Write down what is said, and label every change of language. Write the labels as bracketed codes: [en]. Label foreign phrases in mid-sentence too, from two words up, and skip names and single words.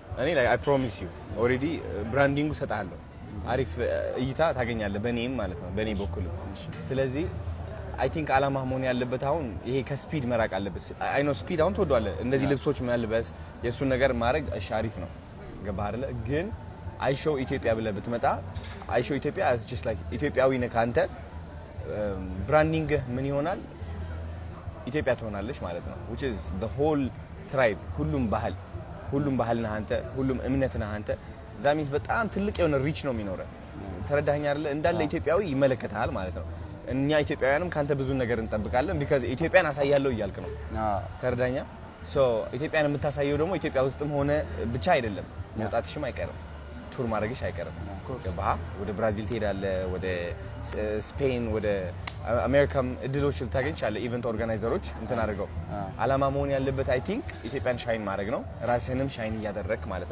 [am] እኔ [en] like I promise you already [am] ብራንዲንጉ ሰጣለሁ አሪፍ እይታ ታገኛለህ በኔም ማለት ነው በኔ በኩል ስለዚህ [en] I think [am] አላማ መሆን ያለበት አሁን ይሄ ከስፒድ መራቅ አለበት [en] I know speed [am] አሁን ተወዷል እንደዚህ ልብሶች መልበስ የሱን ነገር ማድረግ አሪፍ ነው ገባህ አይደለ ግን አይሾ ኢትዮጵያ ብለህ ብትመጣ አይሾ ኢትዮጵያ [en] is just like [am] ኢትዮጵያዊ ነህ አንተ ብራንዲንግ ምን ይሆናል ኢትዮጵያ ትሆናለች ማለት ነው [en] which is the whole tribe [am] ሁሉም ባህል ነህ አንተ ሁሉም እምነት ነህ አንተ [en] that means [am] በጣም ትልቅ የሆነ ሪች ነው የሚኖረው ተረዳኸኝ አይደለ እንዳለ ኢትዮጵያዊ ይመለከታል ማለት ነው እኛ ኢትዮጵያውያንም ካንተ ብዙ ነገር እንጠብቃለን because ኢትዮጵያን አሳያለሁ እያልክ ነው ተረዳኸኝ so ኢትዮጵያን የምታሳየው ደግሞ ኢትዮጵያ ውስጥም ሆነ ብቻ አይደለም መውጣትሽም አይቀርም ቱር ማድረግሽ አይቀርም ገባህ ወደ ብራዚል ትሄዳለህ ወደ ስፔን ወደ አሜሪካም እድሎች ልታገኝ ይችላል [en] event organizers [am] እንትን አድርገው አላማ መሆን ያለበት [en] I think [am] ኢትዮጵያን ሻይን ማድረግ ነው ራስህንም ሻይን እያደረክ ማለት